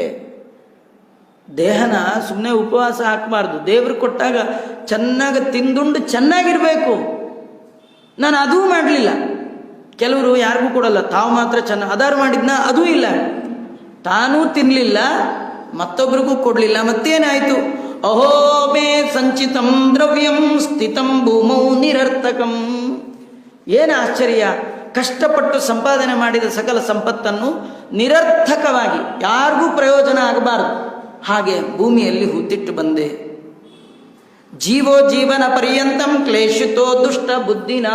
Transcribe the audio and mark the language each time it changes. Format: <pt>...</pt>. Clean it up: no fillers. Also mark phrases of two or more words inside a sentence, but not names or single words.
<kn>ದೇಹನ ಸುಮ್ಮನೆ ಉಪವಾಸ ಹಾಕಬಾರ್ದು. ದೇವರು ಕೊಟ್ಟಾಗ ಚೆನ್ನಾಗಿ ತಿಂದುಂಡು ಚೆನ್ನಾಗಿರಬೇಕು. ನಾನು ಅದೂ ಮಾಡಲಿಲ್ಲ. ಕೆಲವರು ಯಾರಿಗೂ ಕೊಡಲ್ಲ, ತಾವು ಮಾತ್ರ ಅದಾರು ಮಾಡಿದ್ನ, ಅದೂ ಇಲ್ಲ. ತಾನೂ ತಿನ್ನಲಿಲ್ಲ, ಮತ್ತೊಬ್ರಿಗೂ ಕೊಡಲಿಲ್ಲ. ಮತ್ತೇನಾಯಿತು?</kn> <sa>ಅಹೋ ಮೇ ಸಂಚಿತಂ ದ್ರವ್ಯಂ ಸ್ಥಿತಂ ಭೂಮೌ ನಿರರ್ಥಕಂ.</sa> <kn>ಏನು ಆಶ್ಚರ್ಯ! ಕಷ್ಟಪಟ್ಟು ಸಂಪಾದನೆ ಮಾಡಿದ ಸಕಲ ಸಂಪತ್ತನ್ನು ನಿರರ್ಥಕವಾಗಿ, ಯಾರಿಗೂ ಪ್ರಯೋಜನ ಆಗಬಾರದು ಹಾಗೆ ಭೂಮಿಯಲ್ಲಿ ಹೂತಿಟ್ಟು ಬಂದೆ.</kn> <sa>ಜೀವೋ ಜೀವನ ಪರ್ಯಂತಂ ಕ್ಲೇಶಿತೋ ದುಷ್ಟ ಬುದ್ಧಿನ.</sa>